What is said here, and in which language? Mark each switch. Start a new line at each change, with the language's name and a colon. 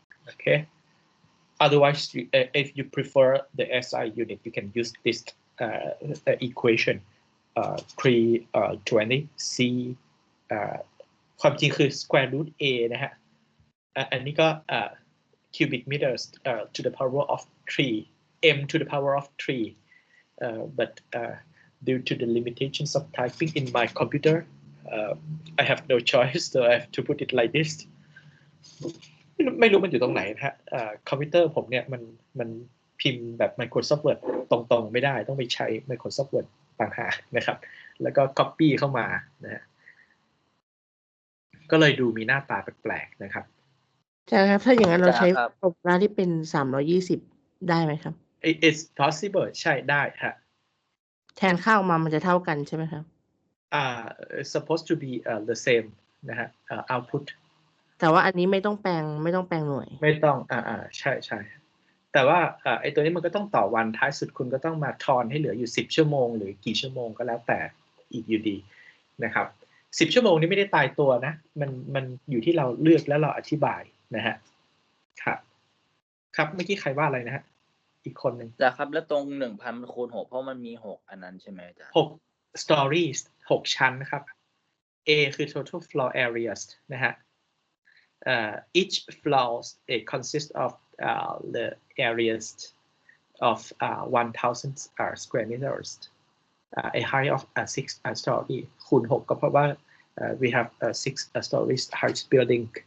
English: Okay, otherwise if you prefer the SI unit, you can use this equation 320 C
Thai: ความจริงคือ
English: square root A นะฮะอันนี้ก็cubic meters to the power of 3 m to the power of 3 but due to the limitations of typing in my computer, I have no choice, so I have to put it like this.
Thai: ไม่รู้มันอยู่ตรงไหนนะฮะคอมพิวเตอร์ผมเนี่ยมันพิมพ์แบบ Microsoft Word ตรงๆไม่ได้ต้องไปใช้ Microsoft Word ต่างหากนะครับแล้วก็ copy เข้ามานะฮะก็เลยดูมีหน้าตาแปลกๆนะครับ ใช่ครับถ้าอย่างนั้นเราใช้โปรแกรมที่เป็น320ได้ไหมครับ
English: It's possible
Thai: ใช่ได้ฮะ แทนค่าออกมามันจะเท่ากันใช่ไหมครับ
English: supposed to be the same นะฮะoutput
Thai: แต่ว่าอันนี้ไม่ต้องแปลงหน่วย ไม่ต้องใช่แต่ว่าไอ้ตัวนี้มันก็ต้องต่อวันท้ายสุดคุณก็ต้องมาทอนให้เหลืออยู่10ชั่วโมงหรือกี่ชั่วโมงก็แล้วแต่อีกอยู่ดีนะครับ10ชั่วโมงนี้ไม่ได้ตายตัวนะมันอยู่ที่เราเลือกแล้วเราอธิบายนะฮะครับเมื่อกี้ใครว่าอะไรนะฮะอีกคนนึง จ้ะครับแล้วตรง 1,000 คูณ 6เพราะมันมี6อันนั้นใช่ไหมจ๊ะ
English: 6 stories
Thai: 6ชั้นนะครับ
English: A คือ total floor areas นะฮะeach floor consists of the areas of 1,000 square meters. A height of 6 story
Thai: คูณ 6 ก็เพราะว่า
English: we have 6 stories height building.